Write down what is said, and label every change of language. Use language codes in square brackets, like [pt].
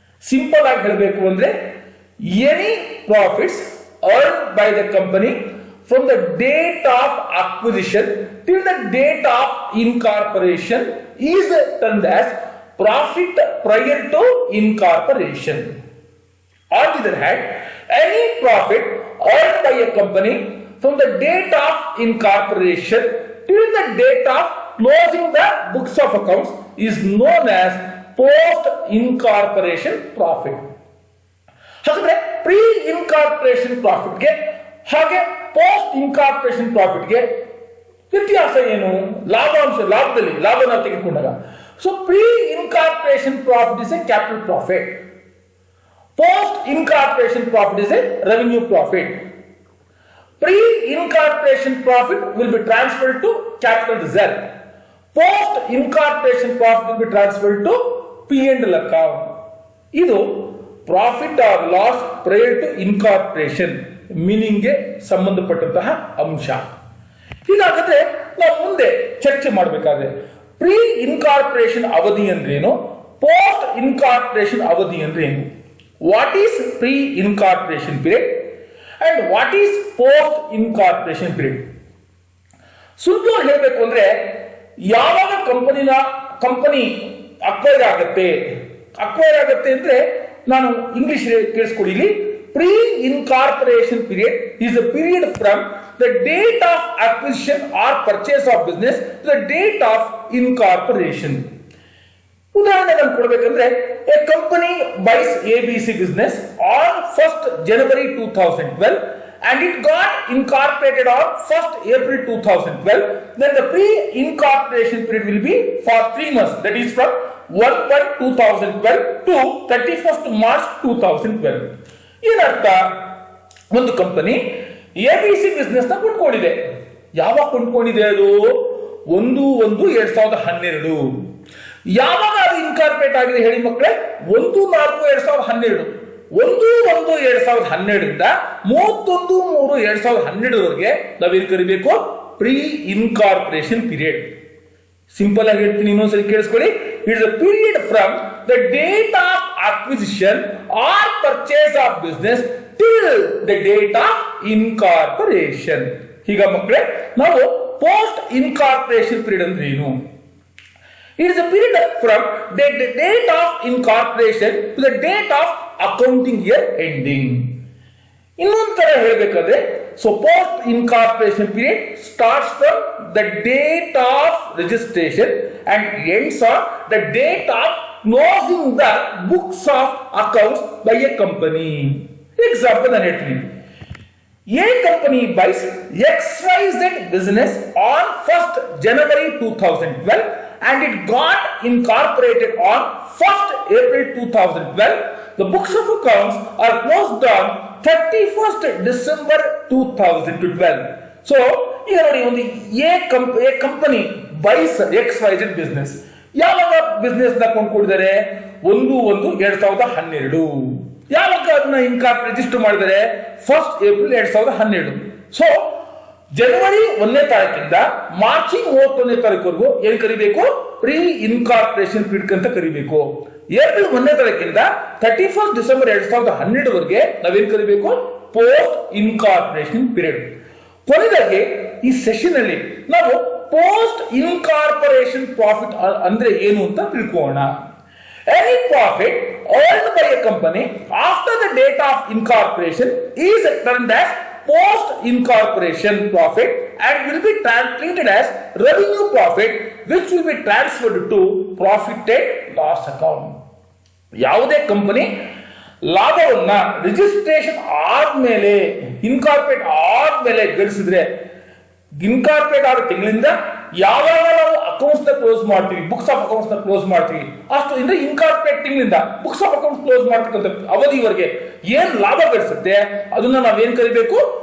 [kn] Simple ಆಗಿ ಹೇಳಬೇಕು ಅಂದ್ರೆ [en] Any profits earn by the company from the date of acquisition till the date of incorporation is termed as profit prior to incorporation. On the other hand, any profit earned by a company from the date of incorporation till the date of closing the books of accounts is known as post-incorporation profit. [kn] ಹಾಗಾದ್ರೆ pre-incorporation profit ಗೆ ಹಾಗೆ post-incorporation profit ಗೆ ವ್ಯತ್ಯಾಸ ಏನು? ಲಾಭದಲ್ಲಿ ಲಾಭನ ತೆಗೆದುಕೊಂಡಾಗ, [en] so pre-incorporation profit is a capital profit. Post-incorporation profit is a revenue profit. Pre-incorporation profit will be transferred to capital reserve. Post-incorporation profit will be transferred to P&L account. [kn] ಇದು profit or loss prior to incorporation ಮೀನಿಂಗ್ಗೆ ಸಂಬಂಧಪಟ್ಟಂತಹ ಅಂಶ. ಹೀಗಾಗತ್ತೆ ನಾವು ಮುಂದೆ ಚರ್ಚೆ ಮಾಡಬೇಕಾದ್ರೆ pre incorporation ಅವಧಿ ಅಂದ್ರೇನು, post incorporation ಅವಧಿ ಅಂದ್ರೆ ಏನು, [en] what is pre incorporation period [kn] and what is post incorporation period. ಸುಲಭವಾಗಿ ಹೇಳಬೇಕು ಅಂದ್ರೆ ಯಾವಾಗ ಕಂಪನಿ ಅಕ್ವೈರ್ ಆಗತ್ತೆ ಅಂದ್ರೆ ನಾನು ಇಂಗ್ಲಿಷ್ ಕೇಳಿಸ್ಕೊಡಿ. [en] ಇಲ್ಲಿ pre incorporation period is a period from the date of acquisition or purchase of business to the date of incorporation. [kn] ಉದಾಹರಣೆ ನಾನು ಕೊಡಬೇಕಂದ್ರೆ [en] A company buys ABC business on 1st January 2012 and it got incorporated on 1st April 2012, then the pre-incorporation period will be for 3 months, that is from 1/1/2012 to 31st March 2012. [kn] ಏನರ್ಥ, ಒಂದು company ABC business ನ ಕೊಂಡ್ಕೊಂಡಿದೆ. ಯಾವಾಗ ಕೊಂಡ್ಕೊಂಡಿದೆ ಅದು? 1/1/2012. ಯಾವಾಗ ಅದು incorporate ಆಗಿದೆ ಹೇಳಿ ಮಕ್ಕಳೇ? 1/4/2012. 1/1/2012ರಿಂದ 31/3/2012 ವರೆಗೆ ನಾವೇನು ಕರಿಬೇಕು? Pre incorporation period. ಸಿಂಪಲ್ ಆಗಿ ಹೇಳ್ತೀನಿ, ಇನ್ನೊಂದ್ಸರಿ ಕೇಳಿಸ್ಕೊಳ್ಳಿ. [en] It's a period from the date of acquisition or purchase of business till the date of incorporation. [kn] ಈಗ ಮಕ್ಕಳೇ, ನಾವು ಪೋಸ್ಟ್ ಇನ್ಕಾರ್ಪೊರೇಷನ್ ಪೀರಿಯಡ್ ಅಂದ್ರೆ ಏನು? [en] It is a period from the date of incorporation to the date of accounting year ending. [kn] ಇನ್ನೊಂದು ತರ ಹೇಳಬೇಕಾದ್ರೆ, [en] So post incorporation period starts from the date of registration and ends on the date of closing the books of accounts by a company. [kn] Example ನಾನು ಹೇಳ್ತೀನಿ. [en] A company buys XYZ business on 1st January 2012 and it got incorporated on 1st April 2012. The books of accounts are closed on 31st December 2012. So, [kn] ಈಗ ನೋಡಿ, ಒಂದು [en] A company buys XYZ business. [kn] ಯಾವಾಗ business ನ ಕೊಂಡ್ಕೊಂಡಿದ್ದಾರೆ? 1/1/2012. ಯಾವಾಗ ಅದನ್ನ register ಮಾಡಿದರೆ? 1st April 2012. So ಜನವರಿ 1ನೇ ತಾರೀಕಿಂದ March 31ನೇ ತಾರೀಕುವರೆಗೂ ಏನ್ ಕರಿಬೇಕು? ಪ್ರೀ ಇನ್ಕಾರ್ಪೊರೇಷನ್ ಪೀರಿಯಡ್ ಅಂತ ಕರಿಬೇಕು. ಏಪ್ರಿಲ್ 1ನೇ ತಾರೀಕಿಂದ 31st ಡಿಸೆಂಬರ್ 2012 ವರೆಗೆ ನಾವೇನ್ ಕರಿಬೇಕು? Post incorporation period. ಕೊನೆದಾಗಿ ಈ ಸೆಷನ್ ಅಲ್ಲಿ ನಾವು ಪೋಸ್ಟ್ ಇನ್ಕಾರ್ಪೊರೇಷನ್ ಪ್ರಾಫಿಟ್ ಅಂದ್ರೆ ಏನು ಅಂತ ತಿಳ್ಕೊಳ್ಳೋಣ. [en] Any profit earned by a company after the date of incorporation is termed as post-incorporation profit and will be treated as revenue profit, which will be transferred to profit and loss account. [kn] ಯಾವುದೇ company ಲಾಭವನ್ನ registration ಆದ್ಮೇಲೆ, incorporate ಆದ್ಮೇಲೆ ಗಳಿಸಿದ್ರೆ, incorporate ಆದ ತಿಂಗಳಿಂದ ಯಾವಾಗ ನಾವು accounts ನ ಕ್ಲೋಸ್ ಮಾಡ್ತೀವಿ, ಬುಕ್ಸ್ ಆಫ್ ಅಕೌಂಟ್ಸ್ ನ ಕ್ಲೋಸ್ ಮಾಡ್ತೀವಿ, ಅಷ್ಟು ಇಂದ ಇನ್ಕಾರ್ಪೊರೇಟ್ ತಿಂಗಳಿಂದ ಬುಕ್ಸ್ ಆಫ್ ಅಕೌಂಟ್ಸ್ ಕ್ಲೋಸ್ ಮಾಡ್ತಕ್ಕಂಥ ಅವಧಿವರೆಗೆ ಏನ್ ಲಾಭ ಗಳಿಸುತ್ತೆ ಅದನ್ನ ನಾವೇನ್ ಕರಿಬೇಕು?